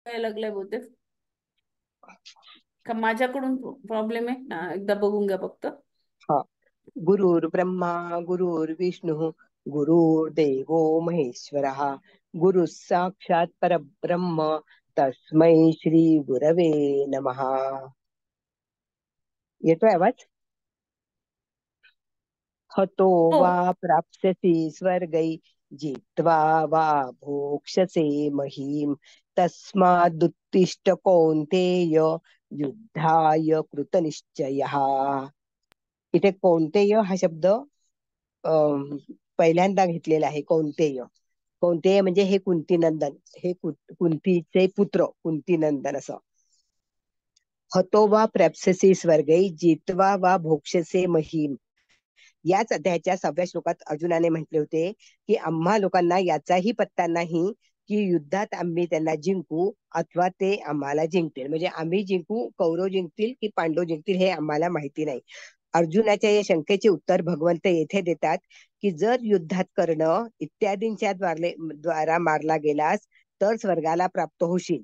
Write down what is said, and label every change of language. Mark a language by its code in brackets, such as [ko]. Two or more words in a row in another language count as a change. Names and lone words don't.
[mr] लागलाय बहुतेक. का माझ्याकडून प्रॉब्लेम आहे ना? एकदा बघून घ्या फक्त. हा. [sa] गुरुर्ब्रह्मा गुरुर्विष्णू गुरुर्देवो महेश्वरः गुरु साक्षात परब्रह्म तस्मै श्री गुरवे नमः. [mr] येतोय आवाज? हतो हो. [sa] वा प्राप्स्यसि स्वर्गै जित्वा वा भोक्ष्यसे महीम् तस्मादुत्तिष्ठ कौन्तेय युद्धाय कृतनिश्चयः. [mr] इथे कौन्तेय हा शब्द पहिल्यांदा घेतलेला आहे. कौन्तेय, कौन्तेय म्हणजे हे कुंतीनंदन, हे कुंतीचे पुत्र कुंतीनंदन असं. [sa] हतो वा प्रप्स्यसि स्वर्गै जित्वा वा भोक्ष्यसे महीम. [mr] याच अध्यायाच्या 6व्या श्लोकात अर्जुनाने म्हटले होते की आम्हा लोकांना याचाही पत्ता नाही की युद्धात आम्ही त्यांना जिंकू अथवा ते आम्हाला जिंकतील. म्हणजे आम्ही जिंकू, कौरव जिंकतील की पांडव जिंकतील हे आम्हाला माहिती नाही. अर्जुनाच्या या शंकेचे उत्तर भगवंत येथे देतात की जर युद्धात कर्ण इत्यादींच्या द्वारा मारला गेलास तर स्वर्गाला प्राप्त होशील.